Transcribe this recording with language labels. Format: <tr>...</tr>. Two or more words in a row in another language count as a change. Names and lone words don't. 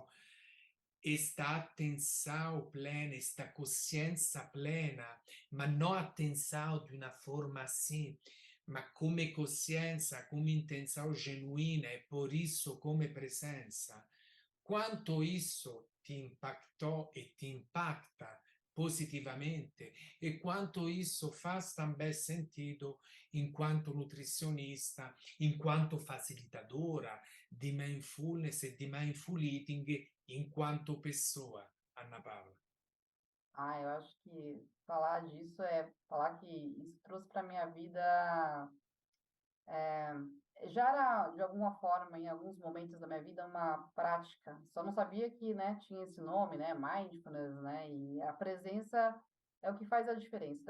<pt>Esta atenção plena, esta consciência plena, mas não atenção de uma forma assim, mas como consciência, como intenção genuína, e por isso como presença. Quanto isso ti impactou e ti impacta positivamente e quanto isso faz também sentido enquanto nutricionista, enquanto facilitadora di mindfulness e di</pt> <en>mindful eating</en> <pt>enquanto pessoa, Ana Paula. Ah, eu acho que falar disso é falar que isso trouxe para minha vida. Já era, de alguma forma, em alguns momentos da minha vida, uma prática. Só não sabia que, né, tinha esse nome, né, mindfulness, né, e a presença é o que faz a diferença, né?</pt>